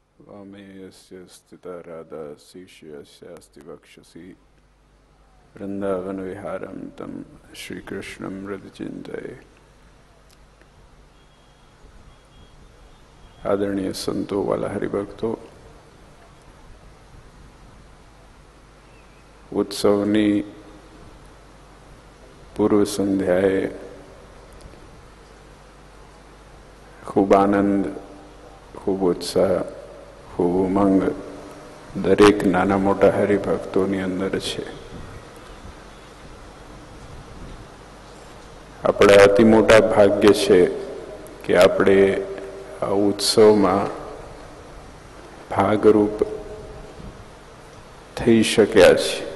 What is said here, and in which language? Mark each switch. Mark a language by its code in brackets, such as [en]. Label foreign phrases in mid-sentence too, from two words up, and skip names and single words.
[sa] अमेयस्य स्थिता राधा शिष्यस्यास्ति वक्षसि वृंदावन विहारं तम श्रीकृष्णं हृदयचिन्तये। [gu] આદરણીય સંતો વાલા હરિભક્તો, ઉત્સવની પૂર્વ સંધ્યાએ ખૂબ આનંદ, ખૂબ ઉત્સાહ, ખૂબ ઉમંગ દરેક નાના મોટા હરિભક્તોની અંદર છે। આપણે અતિ મોટા ભાગ્ય છે કે આપણે આ ઉત્સવમાં ભાગરૂપ થઈ શક્યા છીએ।